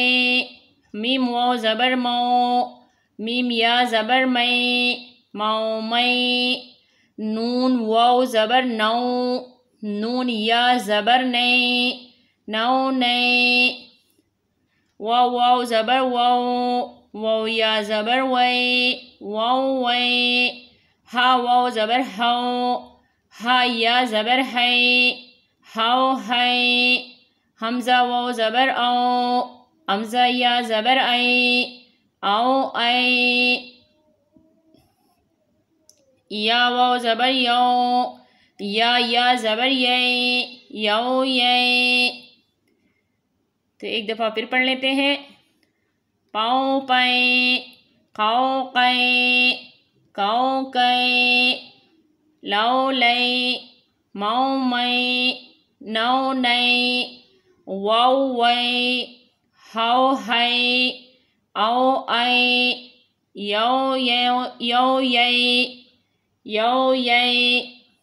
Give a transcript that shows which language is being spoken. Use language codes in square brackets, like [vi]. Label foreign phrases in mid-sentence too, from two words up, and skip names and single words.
[ur] میم واو زبر مو، میم یا زبر مئی، مو مئی۔ نون واو زبر نو، نون یا زبر نئی، نو نئی۔ واو واو زبر وو، وو یا زبر وئی، وو وئی۔ ہا واو زبر ہو، ہا یا زبر ہئی، ہو ہئی۔ حمزہ واو زبر او، حمزہ یا زبر ای، او ای۔ یا واو زبر یو، یا زبر یئی، یو یئی۔ تو ایک دفعہ پھر پڑھ لیتے ہیں۔ پو پئی، قو قئی، کو کئی۔ لو لئی، مو مئی، نو نئی۔ وو وئی، ہو ہئی، او ای۔ یو یئی، یو یئی۔